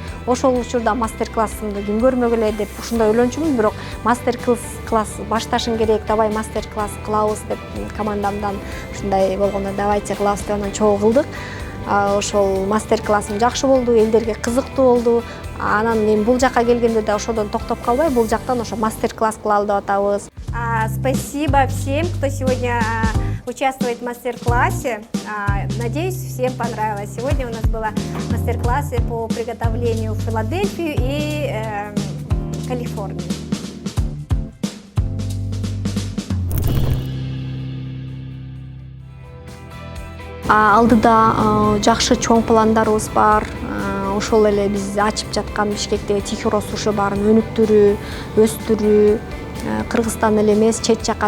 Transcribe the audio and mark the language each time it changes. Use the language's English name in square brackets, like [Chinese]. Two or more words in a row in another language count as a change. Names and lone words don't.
[Kyrgyz] Ошол учурда мастер-классымды ким көрмөгүлө деп ушундай ойлончумун, бирок мастер-класс башташың керек, давай мастер-класс кылабыз деп командамдан ушундай болгондо давайте кылабыз деп анан чогуу кылдык. Ошол мастер-классым жакшы болду, элдерге кызыктуу болду. Анан мен бул жака келгенде да ошодон токтоп калбай, бул жактан ошо мастер-класс кылалы деп атабыз. [Russian] Спасибо всем, кто сегодня участвует в мастер-классе. Надеюсь, всем понравилось. Сегодня у нас было мастер-классы по приготовлению в Филадельфию и Калифорнию. [Kyrgyz] Алдыда жакшы чоң пландарыбыз бар. Ошол эле биз ачып жаткан Бишкектеги Тихий суши баарын өнүктүрүү, өстүрүү, Кыргызстан эле эмес, чет жакка